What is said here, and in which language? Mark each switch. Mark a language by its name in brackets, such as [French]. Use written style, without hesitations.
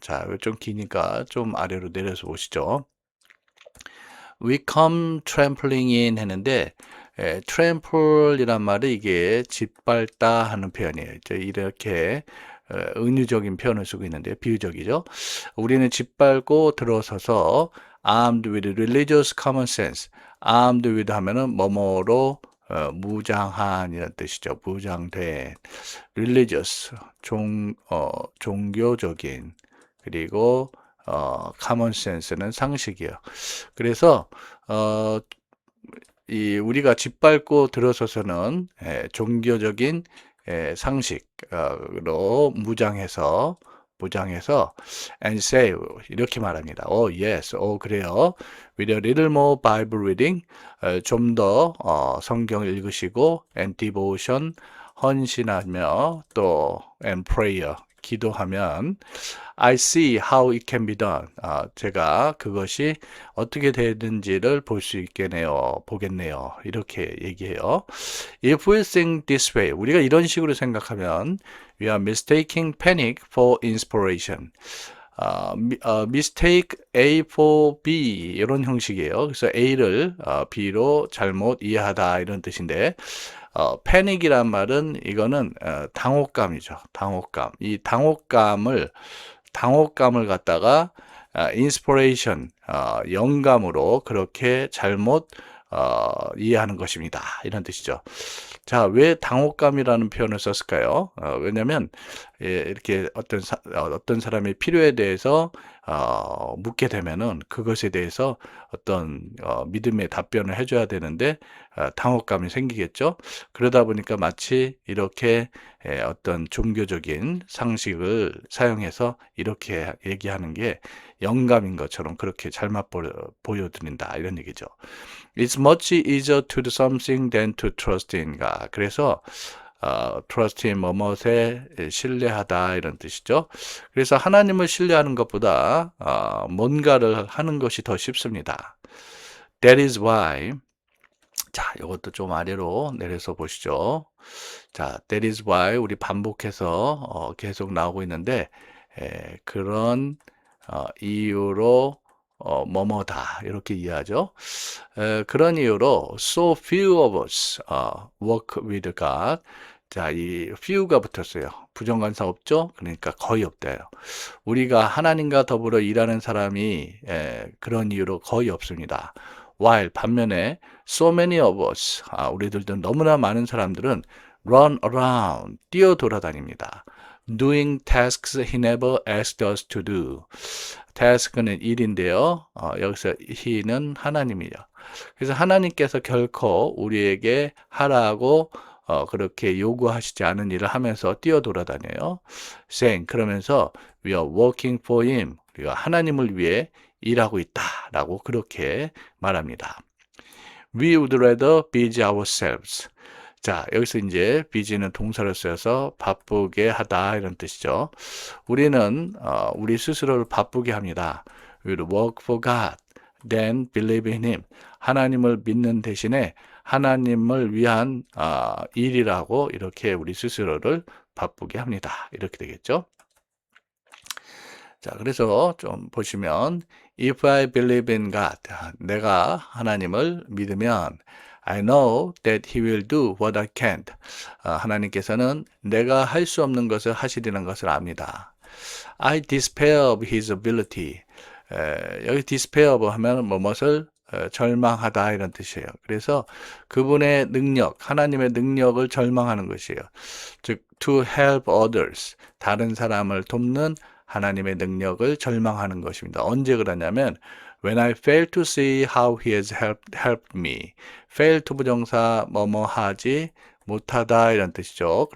[Korean] 자, 좀 기니까 좀 아래로 내려서 보시죠. [English] We come trampling in [Korean] 했는데 trample이란 말이 이게 짓밟다 하는 표현이에요. 이렇게 은유적인 표현을 쓰고 있는데 비유적이죠. 우리는 짓밟고 들어서서 [English] armed with religious common sense. armed with [Korean] 하면은 뭐뭐로 무장한 이런 뜻이죠. 무장된. religious 종교적인 그리고 common sense는 상식이에요. 그래서 우리가 짓밟고 들어서서는 종교적인 상식으로 무장해서 [English] and say [Korean] 이렇게 말합니다. [English] Oh yes, [Korean] 그래요. [English] With a little more Bible reading, [Korean] 좀 더 성경을 읽으시고 [English] and devotion, [Korean] 헌신하며 또 [English] and prayer, [Korean] 기도하면 [English] I see how it can be done. [Korean] 제가 그것이 어떻게 되는지를 볼 수 보겠네요. 이렇게 얘기해요. [English] If we think this way, [Korean] 우리가 이런 식으로 생각하면 [English] we are mistaking panic for inspiration. mistake A for B [Korean] 이런 형식이에요. 그래서 A를 B로 잘못 이해하다 이런 뜻인데 패닉이란 말은 이거는 당혹감이죠. 당혹감. 이 당혹감을 갖다가 inspiration, 영감으로 그렇게 잘못 이해하는 것입니다. 이런 뜻이죠. 자, 왜 당혹감이라는 표현을 썼을까요? 왜냐하면 이렇게 어떤 사람의 필요에 대해서 묻게 되면은 그것에 대해서 어떤 믿음의 답변을 해줘야 되는데 당혹감이 생기겠죠. 그러다 보니까 마치 이렇게 어떤 종교적인 상식을 사용해서 이렇게 얘기하는 게 영감인 것처럼 그렇게 잘못 보여드린다 이런 얘기죠. [English] It's much easier to do something than to trust in God. [Korean] 그래서 trust in 뭐뭇에 신뢰하다 이런 뜻이죠. 그래서 하나님을 신뢰하는 것보다 뭔가를 하는 것이 더 쉽습니다. [English] That is why. [Korean] 자, 이것도 좀 아래로 내려서 보시죠. 자, [English] that is why [Korean] 우리 반복해서 계속 나오고 있는데 그런 이유로 뭐뭐다 이렇게 이해하죠. 그런 이유로 [English] so few of us work with God. [Korean] 자, 이 few가 붙었어요. 부정관사 없죠? 그러니까 거의 없대요. 우리가 하나님과 더불어 일하는 사람이 그런 이유로 거의 없습니다. while 반면에 [English] so many of us [Korean] 우리들도 너무나 많은 사람들은 [English] run around [Korean] 뛰어 돌아다닙니다. [English] doing tasks he never asked us to do. [Korean] task는 일인데요. 여기서 he는 하나님이죠. 그래서 하나님께서 결코 우리에게 하라고 그렇게 요구하시지 않은 일을 하면서 뛰어 돌아다녀요. [English] saying [Korean] 그러면서 [English] we are working for him. [Korean] 우리가 하나님을 위해 일하고 있다라고 그렇게 말합니다. [English] We would rather busy ourselves. [Korean] 자, 여기서 이제 busy는 동사를 써서 바쁘게 하다 이런 뜻이죠. 우리는 우리 스스로를 바쁘게 합니다. [English] We would work for God, then believe in Him. [Korean] 하나님을 믿는 대신에 하나님을 위한 일이라고 이렇게 우리 스스로를 바쁘게 합니다. 이렇게 되겠죠. [English] 자, 그래서 좀 보시면 If I believe in God, [Korean] 내가 하나님을 믿으면 [English] I know that He will do what I can't. [Korean] 하나님께서는 내가 할 수 없는 것을 하시리는 것을 압니다. [English] I despair of His ability. [Korean] 여기 despair of 하면 무엇을 절망하다 이런 뜻이에요. 그래서 그분의 능력, 하나님의 능력을 절망하는 것이에요. 즉, [English] to help others, [Korean] 다른 사람을 돕는 하나님의 능력을 절망하는 것입니다. 언제 그러냐면 [English] When I fail to see how he has helped me. fail to [Korean] 부정사 뭐뭐 하지 못하다 이런 뜻이죠.